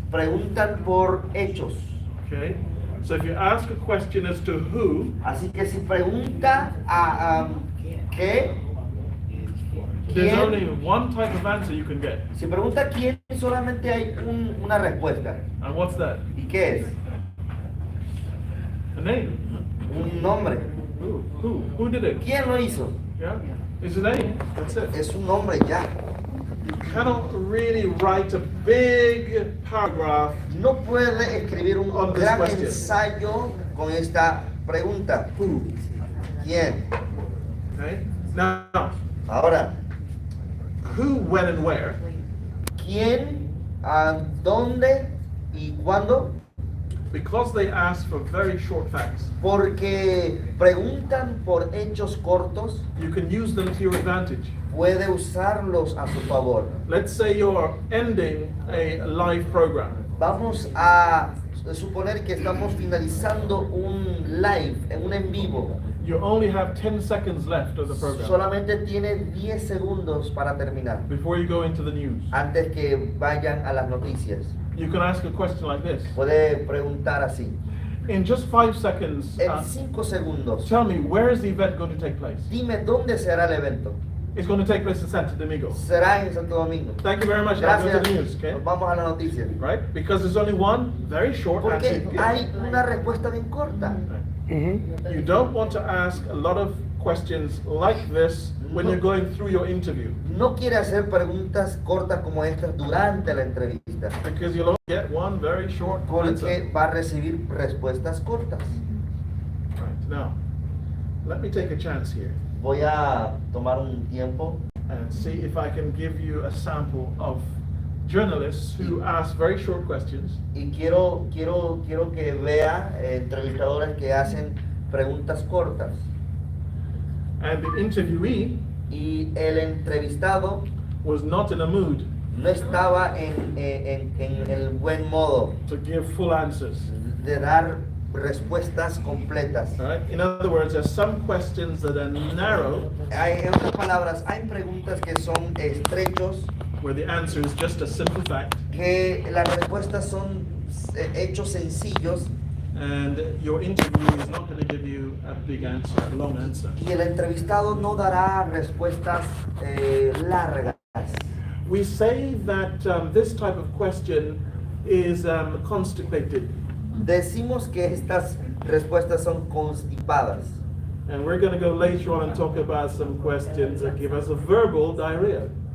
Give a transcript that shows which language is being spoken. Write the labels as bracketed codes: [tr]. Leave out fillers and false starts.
[es] Preguntan por hechos. [en] Okay? So if you ask a question as to who, [es] Así que si pregunta a qué, [en] there's [es] ¿quién? [en] only one type of answer you can get. [es] Si pregunta quién, solamente hay una respuesta. [en] And what's that? [es] ¿Y qué es? [en] A name. [es] Un nombre. [en] Who did it? [es] ¿Quién lo hizo? [en] Yeah? It's a name. That's it. [es] Es un nombre ya. [en] You cannot really write a big paragraph. [es] No puede escribir un [en] On this [es] gran [en] question. [es] ensayo con esta pregunta. [en] Who? [es] ¿Quién? [en] Okay? Now, [es] Ahora, [en] who, when, and where [es] ¿quién, a dónde y cuándo? [en] Because they ask for very short facts, [es] Porque preguntan por hechos cortos, [en] you can use them to your advantage. [es] puede usarlos a su favor. [en] Let's say you're ending a live program. [es] Vamos a suponer que estamos finalizando un live, un en vivo. [en] You only have 10 seconds left of the program [es] Solamente tiene 10 segundos para terminar, [en] before you go into the news. [es] antes que vayan a las noticias. [en] You can ask a question like this. [es] Puede preguntar así. [en] In just 5 seconds, [es] En 5 segundos, [en] tell me, where is the event going to take place? [es] dime dónde será el evento. [en] It's going to take place in Santo Domingo. [es] Será en Santo Domingo. [en] Thank you very much. Now go to the news, [es] Gracias. [en] okay? [es] Nos vamos a las noticias. [en] Right? Because there's only one very short answer. [es] Porque hay una respuesta bien corta. [en] You don't want to ask a lot of questions like this when you're going through your interview, [es] No quiere hacer preguntas cortas como estas durante la entrevista, [en] because you'll only get one very short answer. [es] porque va a recibir respuestas cortas. [en] Right. Now, let me take a chance here [es] Voy a tomar un tiempo [en] and see if I can give you a sample of journalists who ask very short questions [es] y quiero que vea entrevistadores que hacen preguntas cortas. [en] and the interviewee [es] Y el entrevistado [en] was not in a mood [es] no estaba en el buen modo [en] to give full answers. [es] de dar respuestas completas. [en] All right? In other words, there's some questions that are narrow [es] En otras palabras, hay preguntas que son estrechos, [en] where the answer is just a simple fact, [es] que las respuestas son hechos sencillos [en] and your interview is not going to give you a big answer, a long answer. [es] y el entrevistado no dará respuestas largas. [en] We say that this type of question is constipated, [es] Decimos que estas respuestas son constipadas. [en] and we're going to go later on and talk about some questions that give us a verbal diarrhea.